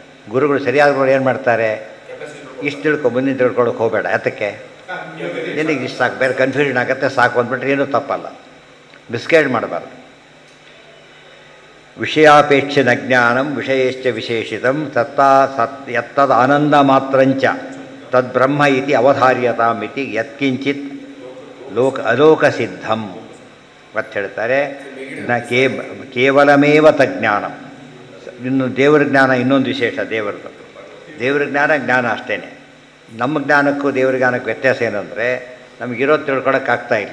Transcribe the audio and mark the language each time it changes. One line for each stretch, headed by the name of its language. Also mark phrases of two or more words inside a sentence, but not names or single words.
Kannada: ಗುರುಗಳು ಸರಿಯಾದವರು ಏನು ಮಾಡ್ತಾರೆ, ಇಷ್ಟು ಮುಂದಿನ ತಿಳ್ಕೊಳಕ್ಕೆ ಹೋಗಬೇಡ, ಯಾತಕ್ಕೆ ನಿನಗೆ ಇಷ್ಟು ಸಾಕು, ಬೇರೆ ಕನ್ಫ್ಯೂಷನ್ ಆಗುತ್ತೆ, ಸಾಕು ಅಂದ್ಬಿಟ್ರೆ ಏನೂ ತಪ್ಪಲ್ಲ. ಮಿಸ್ಗೈಡ್ ಮಾಡಬಾರ್ದು.
Sanskrit: ವಿಷಯಾಪೇಕ್ಷಿನ ಜ್ಞಾನಂ ವಿಷಯಶ್ಚ ವಿಶೇಷಿತಂ ತತ್ತಾ ಯತ್ತದ ಆನಂದ ಮಾತ್ರಂಚ ತದ್ಬ್ರಹ್ಮ ಇತಿ ಅವಧಾರ್ಯತಾಂ ಇತಿ ಯತ್ಕಿಂಚಿತ್ ಅಲೋಕಸಿದ್ಧಂ.
Kannada: ಮತ್ತೆ ಹೇಳ್ತಾರೆ,
Sanskrit: ನ ಕೇವಲಮೇವ ತಜ್ಞಾನಂ.
Kannada: ಇನ್ನು ದೇವರ ಜ್ಞಾನ ಇನ್ನೊಂದು ವಿಶೇಷ. ದೇವರ ಜ್ಞಾನ ಜ್ಞಾನ ಅಷ್ಟೇ. ನಮ್ಮ ಜ್ಞಾನಕ್ಕೂ ದೇವ್ರ ಜ್ಞಾನಕ್ಕೂ ವ್ಯತ್ಯಾಸ ಏನಂದರೆ ನಮಗಿರೋದು ತಿಳ್ಕೊಳಕ್ಕಾಗ್ತಾ ಇಲ್ಲ.